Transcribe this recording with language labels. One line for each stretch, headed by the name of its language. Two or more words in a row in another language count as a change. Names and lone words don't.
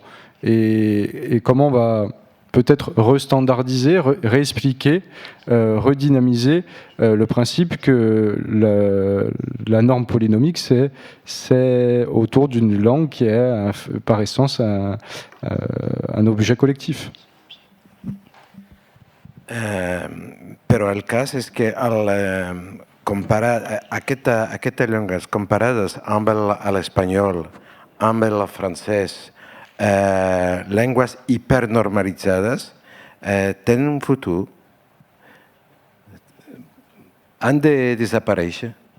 French: Et comment on va peut-être restandardiser, réexpliquer, redynamiser le principe que la norme polynomique, c'est autour d'une langue qui est par essence un objet collectif.
Catalan: Però el cas és que aquestes llengües comparades amb l'espanyol, amb el francès, llengües hipernormalitzades, tenen un futur, han de desaparèixer.